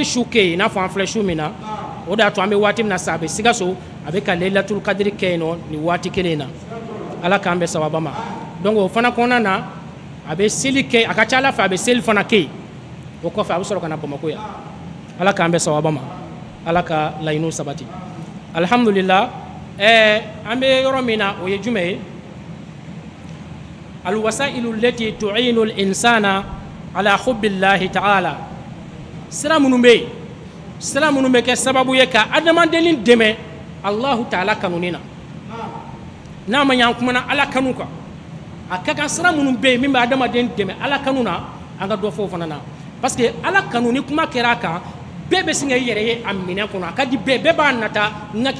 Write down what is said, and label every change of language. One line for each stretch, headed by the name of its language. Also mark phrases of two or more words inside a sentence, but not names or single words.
Bambara: su kɛ yen i n'a fɔ an filɛ su min na o de y'a to an bɛ waati min na sa a bɛ Sikaso a bɛ ka Leilatul Qadri kɛ yen nɔ nin waati kelen in na Ala k'an bɛ sababa ma donc o fana kɔnɔna na a bɛ seli kɛ a ka ca Ala fɛ a bɛ seli fana kɛ yen o kɔfɛ a bɛ sɔrɔ ka na Bamako yan Ala k'an bɛ sababa ma Ala ka laɲiniw sabati alhamdulillah an bɛ yɔrɔ min na o ye jumɛn ye
Arabic: الوسائل التي تعين الإنسان على حب الله تعالى
Bambara: sira minnu bɛ kɛ sababu ye ka adamadennin dɛmɛ Allahu ta'ala kanuni na n'a ma ɲɛ an kumana Ala kanu kan a ka kan sira minnu bɛ yen min bɛ adamaden dɛmɛ Ala kanu na an ka dɔ fɔ o fana na
French: parce que
Bambara: Ala kanu ni kuma kɛra a kan bɛɛ bɛ sin ka i yɛrɛ ye a minɛ kɔnɔ a ka di bɛɛ b'a nata n ka kɛ